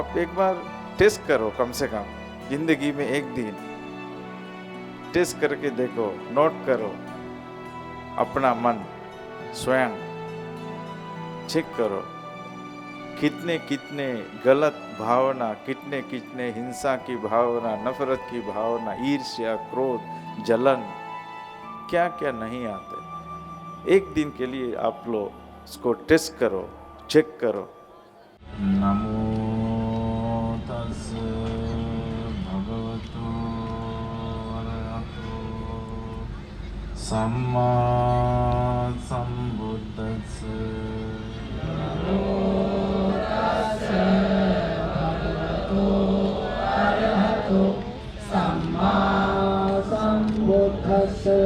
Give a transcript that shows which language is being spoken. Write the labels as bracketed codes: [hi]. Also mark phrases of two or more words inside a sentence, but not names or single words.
[hi] आप एक बार टेस्ट करो, कम से कम जिंदगी में एक दिन टेस्ट करके देखो, नोट करो अपना मन, स्वयं चेक करो कितने कितने गलत भावना, कितने कितने हिंसा की भावना, नफरत की भावना, ईर्ष्या, क्रोध, जलन, क्या क्या नहीं आते। एक दिन के लिए आप लोग इसको टेस्ट करो, चेक करो। [pi] नमो तस् भगवतो अरहतो सम्मा संबुद्धस्स। नमो तस् भगवतो अरहतो सम्मा संबुद्धस्स।